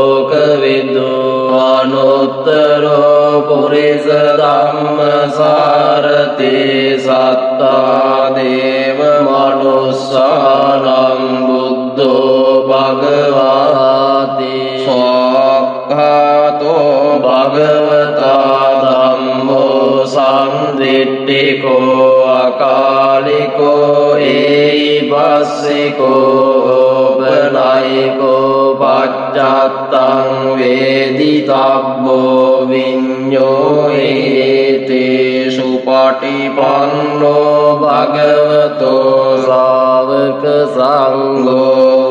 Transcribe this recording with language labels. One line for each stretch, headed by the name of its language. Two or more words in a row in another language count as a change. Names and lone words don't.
Pali: අනුත්තරෝ පුරිස ධම්මසාරති සත්තා දේව මනුස්සානම් බුද්ධෝ භගවාති සක්ඛාතෝ භගවතා ධම්මෝ සම්දිට්ඨිකෝ අකාලිකෝ ඒයිපස්සිකෝ බනයිකෝ පච්චත්තං වේදිතබ්බෝ විඤ්ඤෝ ඒතේසු පටිපන්නෝ භගවතෝ ශ්‍රාවක සංඝෝ